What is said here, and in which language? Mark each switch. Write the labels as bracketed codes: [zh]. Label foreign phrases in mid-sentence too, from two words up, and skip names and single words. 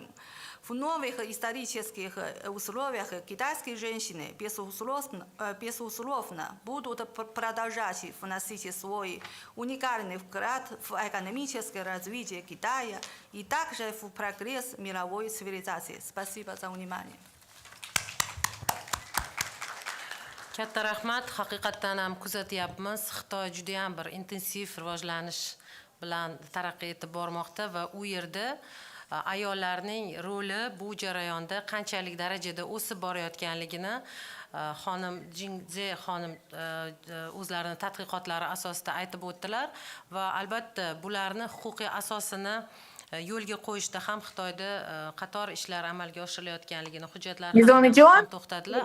[ru] В новых исторических условиях китайские женщины безусловно будут продолжать вносить свой уникальный вклад в экономическое развитие Китая и также в прогресс мировой цивилизации. Спасибо за внимание. [uz] Katta rahmat. Haqiqatdan ham kuzatyapmiz. Xitoy juda ham bir intensiv rivojlanish bilan taraqqiy etib bormoqda va u yerda ayollarning roli bu jarayonda qanchalik darajada o'sib borayotganligini xonim Jingze xonim o'zlarining tadqiqotlari asosida aytib o'tdilar va albatta bularni huquqiy asosini yo'lga qo'yishda ham Xitoyda qator ishlar amalga oshirilayotganligini hujjatlarni ham to'xtadilar.